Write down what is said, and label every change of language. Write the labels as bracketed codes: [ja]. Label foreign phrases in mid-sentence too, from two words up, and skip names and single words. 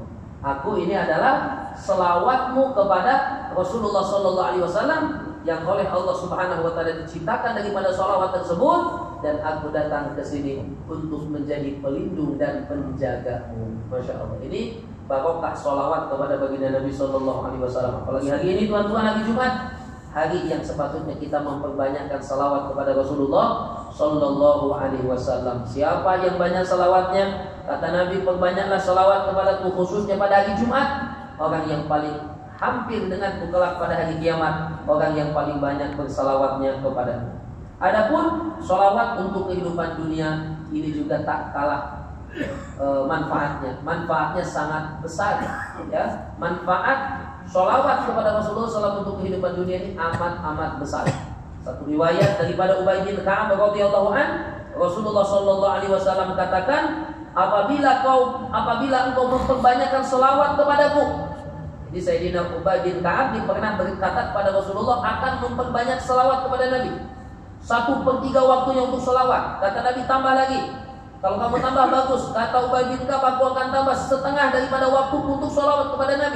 [ms] Aku ini adalah selawatmu kepada Rasulullah [ar] صلى الله عليه وسلم [ms] yang oleh Allah [ar] سبحانه وتعالى [ms] diciptakan daripada sholawat tersebut, dan aku datang ke sini untuk menjadi pelindung dan penjagamu. [ar] ما شاء الله. [ms] Ini barokah sholawat kepada baginda Nabi [ar] صلى الله عليه وسلم. [ms] Apalagi hari ini tuan-tuan, hari Jumat, hari yang sepatutnya kita memperbanyakkan salawat kepada Rasulullah [ar] صلى الله عليه وسلم. [ms] Siapa yang banyak salawatnya, kata Nabi, perbanyaklah salawat kepadaku, khususnya pada hari Jumat. Orang yang paling hampir denganku kelak pada hari kiamat, orang yang paling banyak bersalawatnya kepadamu. Adapun salawat untuk kehidupan dunia ini juga tak kalah manfaatnya sangat besar, ya. Manfaat sholawat kepada Rasulullah SAW untuk kehidupan dunia ini amat besar. Satu riwayat daripada Ubay bin Ka'ab [ar] رضي الله عن, [ms] Rasulullah [ar] صلى الله عليه وسلم [ms] katakan, apabila engkau memperbanyakkan sholawat kepadaku. Jadi Sayyidina Ubay bin Ka'ab pernah berkata kepada Rasulullah akan memperbanyak sholawat kepada Nabi. 1/3 waktunya untuk sholawat. Kata Nabi, tambah lagi. Kalau kamu tambah bagus. Kata Ubay bin Ka'ab, aku akan tambah setengah daripada waktu untuk sholawat kepada Nabi.